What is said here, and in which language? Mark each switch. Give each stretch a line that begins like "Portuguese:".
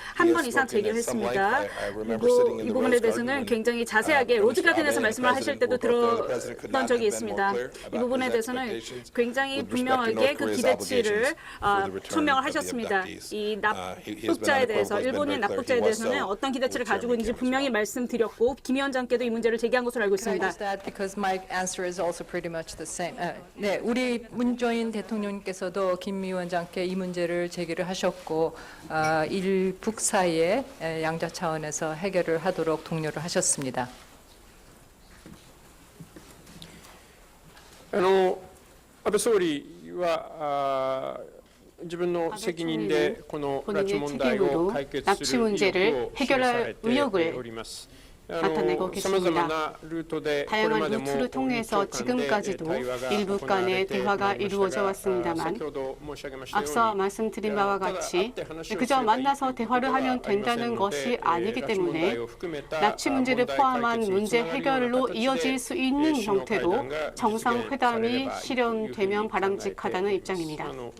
Korean: 한 번 이상 제기를 했습니다. 그리고 이 부분에 대해서는 굉장히 자세하게 로즈 가든에서 말씀을 하실 때도 들었던 적이 있습니다. 이 부분에 대해서는 굉장히 분명하게 그 기대치를 표명을 하셨습니다. 이 납북자에 대해서, 일본인 납북자에 대해서는 어떤 기대치를 가지고 있는지 분명히 말씀드렸고 김 위원장께도 이 문제를 제기한 것으로 알고 있습니다.
English: Because my answer is also pretty much the same.
Korean: 네, 우리 문재인 대통령께서도 김 위원장께 이 문제를 제기를 하셨고 일북 사이에 양자 차원에서 해결을 하도록 독려를 하셨습니다.
Japanese: 安倍総理は自分の責任でこの拉致問題を解決する意欲を示されております。
Korean: 나타내고 계십니다. 다양한 루트를 통해서 지금까지도 일북 간의 대화가 이루어져 왔습니다만 앞서 말씀드린 바와 같이 그저 만나서 대화를 하면 된다는 것이 아니기 때문에 납치 문제를 포함한 문제 해결로 이어질 수 있는 형태로 정상회담이 실현되면 바람직하다는 입장입니다.